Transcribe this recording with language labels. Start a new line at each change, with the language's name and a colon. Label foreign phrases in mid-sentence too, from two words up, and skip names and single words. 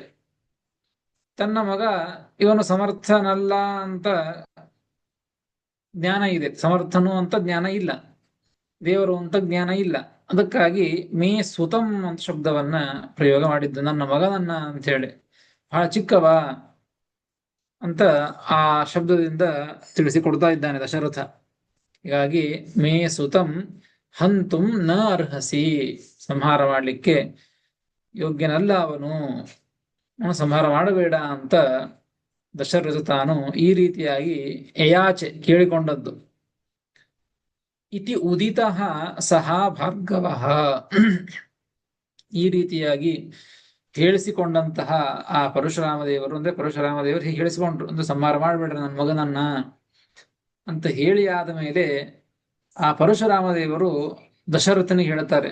Kannada: ತನ್ನ ಮಗ ಇವನು ಸಮರ್ಥನಲ್ಲ ಅಂತ ಜ್ಞಾನ ಇದೆ, ಸಮರ್ಥನು ಅಂತ ಜ್ಞಾನ ಇಲ್ಲ, ದೇವರು ಅಂತ ಜ್ಞಾನ ಇಲ್ಲ. ಅದಕ್ಕಾಗಿ
Sanskrit: ಮೇ ಸುತಂ
Kannada: ಅಂತ ಶಬ್ದವನ್ನ ಪ್ರಯೋಗ ಮಾಡಿದ್ದು, ನನ್ನ ಮಗನನ್ನ ಅಂತ ಹೇಳಿ. ಬಹಳ ಚಿಕ್ಕವ ಅಂತ ಆ ಶಬ್ದದಿಂದ ತಿಳಿಸಿಕೊಡ್ತಾ ಇದ್ದಾನೆ ದಶರಥ.
Sanskrit: ಹೀಗಾಗಿ ಮೇ ಸುತಂ ಹಂತುಂ ನ ಅರ್ಹಸಿ,
Kannada: ಸಂಹಾರ ಮಾಡಲಿಕ್ಕೆ ಯೋಗ್ಯನಲ್ಲ ಅವನು, ಸಂಹಾರ ಮಾಡಬೇಡ ಅಂತ ದಶರಥ ತಾನು ಈ ರೀತಿಯಾಗಿ ಯಯಾಚೆ ಕೇಳಿಕೊಂಡದ್ದು.
Sanskrit: ಇತಿ ಉದಿತಃ ಸಹ ಭಾರ್ಗವಃ,
Kannada: ಈ ರೀತಿಯಾಗಿ ಹೇಳಿಸಿಕೊಂಡಂತಹ ಆ ಪರಶುರಾಮ ದೇವರು, ಅಂದ್ರೆ ಪರಶುರಾಮ ದೇವರು ಹೀಗೆ ಹೇಳಿಸಿಕೊಂಡ್ರು, ಅಂದ್ರೆ ಸಂಹಾರ ಮಾಡಬೇಡ್ರಿ ನನ್ನ ಮಗನನ್ನ ಅಂತ ಹೇಳಿ ಆದ ಮೇಲೆ ಆ ಪರಶುರಾಮ ದೇವರು ದಶರಥನಿಗೆ ಹೇಳ್ತಾರೆ.